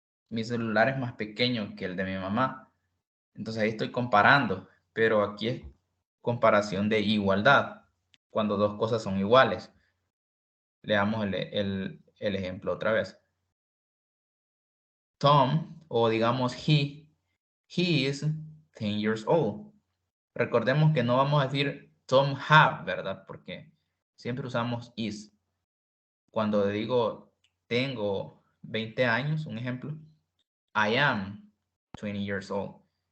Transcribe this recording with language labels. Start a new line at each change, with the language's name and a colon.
Spanish: Mi celular es más pequeño que el de mi mamá. Entonces ahí estoy comparando, pero aquí es comparación de igualdad, cuando dos cosas son iguales. Leamos el ejemplo otra vez.
English: Tom,
Spanish: o digamos
English: he is 10 years old.
Spanish: Recordemos que no vamos a decir
English: Tom have,
Spanish: ¿verdad? Porque siempre usamos is. Cuando digo tengo 20 años, un ejemplo,
English: I am 20 years old.